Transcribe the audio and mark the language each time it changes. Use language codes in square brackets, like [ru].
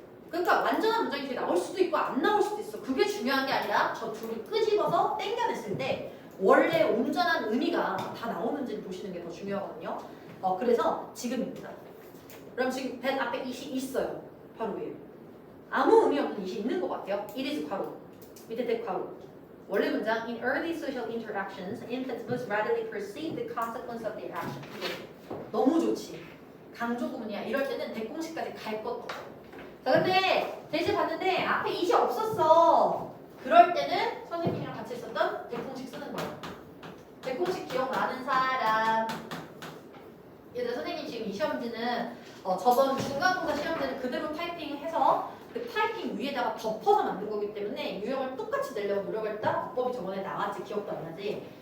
[ko] 그러니까 완전한 문장이 뒤에 나올 수도 있고 안 나올 수도 있어. 그게 중요한 게 아니라 저 둘을 끄집어서 땡겨냈을 때 원래 온전한 의미가 다 나오는지를 보시는 게 더 중요하거든요. 그래서 지금입니다. 그럼 지금 벤 앞에 이시 있어요. 바로 위에. 아무 의미 없는 이시 있는 것 같아요. [en] It is [ko] 괄호. 밑에 대 괄호. 원래 문장 [en] In early social interactions, infants most readily perceive the consequence of their action. [ko] 너무 좋지. 강조구문이야. 이럴 때는 대공식까지 갈 것도 없어. 자, 근데 대신 봤는데 앞에 이시 없었어. 그럴 때는 선생님이랑 같이 있었던 대공식 쓰는 거야. 대공식 기억나는 사람. 얘들 선생님 지금 이 시험지는 저번 중간고사 시험지는 그대로 타이핑해서 그 타이핑 위에다가 덮어서 만든 거기 때문에 유형을 똑같이 내려고 노력을 했다. 어법이 저번에 나왔지. 기억도 안 나지?